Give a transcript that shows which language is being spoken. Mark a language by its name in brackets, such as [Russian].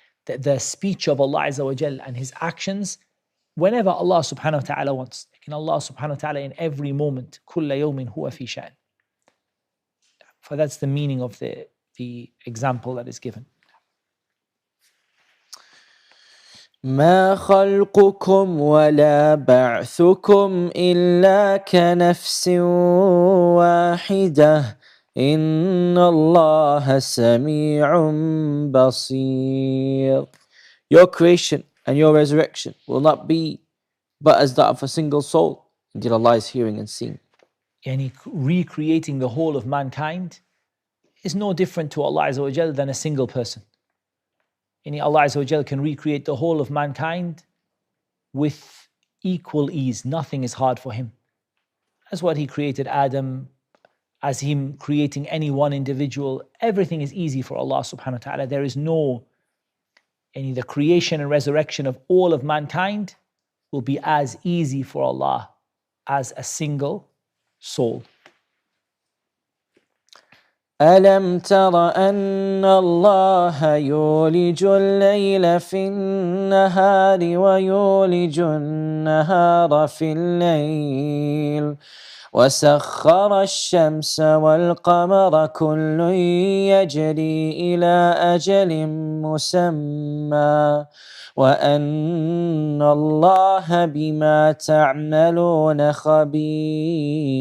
[English] The speech of Allah Azza wa Jal and His actions, whenever Allah subhanahu wa ta'ala wants. Allah subhanahu wa ta'ala in every moment, [Arabic] كُلَّ يَوْمٍ هُوَ فِي شَأْنٍ. [English] For that's the meaning of the example that is given. [Arabic] ما خلقكم ولا بعثكم إلا كنفس واحدة إن الله سميع بصير. [English] Your creation and your resurrection will not be but as that of a single soul. Indeed, Allah is hearing and seeing. Recreating the whole of mankind is no different to Allah Azza wa Jal than a single person. Allah Azza wa Jal can recreate the whole of mankind with equal ease. Nothing is hard for Him. That's what He created Adam, as Him creating any one individual. Everything is easy for Allah subhanahu wa ta'ala. There is no, the creation and resurrection of all of mankind will be as easy for Allah as a single soul. [Arabic] ألم تر أن الله يولج الليل في النهار ويولج النهار في الليل وسخر الشمس والقمر كل يجري إلى أجل مسمى وأن الله بما تعملون خبير.